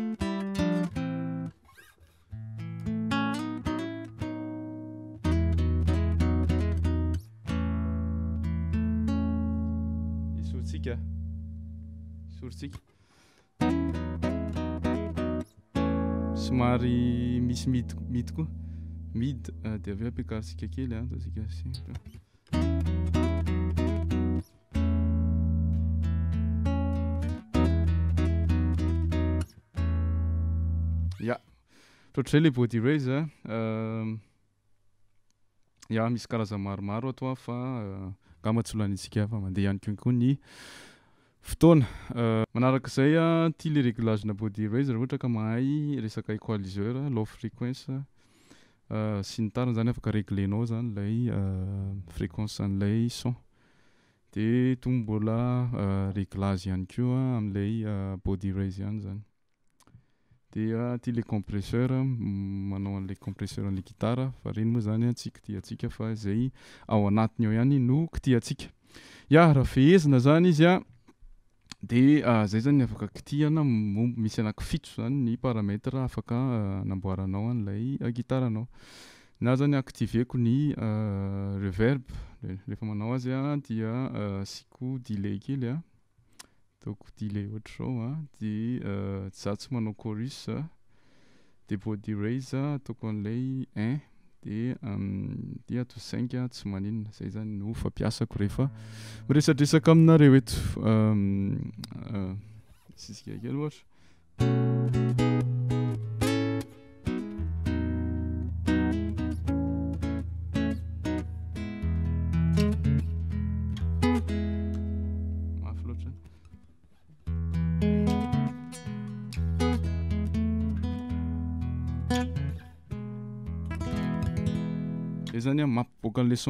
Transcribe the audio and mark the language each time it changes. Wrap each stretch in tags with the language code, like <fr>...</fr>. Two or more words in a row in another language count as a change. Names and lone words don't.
<mg>Sortsika somary misy mid koa mid de avy ampiakarisika kely ataontsika ohatr'izay le</mg> <en>body raise</en> <mg>misy karazany maromaro ato fa ngamba tsy holanitsika fa mandeha ihany koa ny fotoana. Manaraka izay ty le réglage na</mg> <en>body raise</en> <mg>raha ohatra ka mahay resaka equaliseur</mg> <en>low frequency</en> <mg>sy ny tariny zany afaka réglenao zany lay fréquence an'ilay son de mbola réglage ihany koa am'ilay</mg> <en>body raise</en> <mg>ihany zany. De ty</mg> <fr>le compresseur</fr> <mg>manao an'ilay compresseur an'ilay gitara fa reny moa zany tsy kitiatsika fa zay ao anatiny ao ihany no kitiatsika. Raha fehezina zany izy de zay zany afaka kitihana misy anankifito zany ny paramètre afaka anamboaranao an'ilay gitaranao. Na zany activeko ny reverb rehefa manao azy dia asiko delay kely ataoko delay ohatr'izao de za tsy manao chorus de</mg> <en>body raise</en> <mg>ataoko an'ilay 1 de ato 5 tsy maninona zay zany no fampiasako rehefa miresadresaka aminareo eto sisika kely ohatra mafy loatra zany mampiboaka an'le son</mg>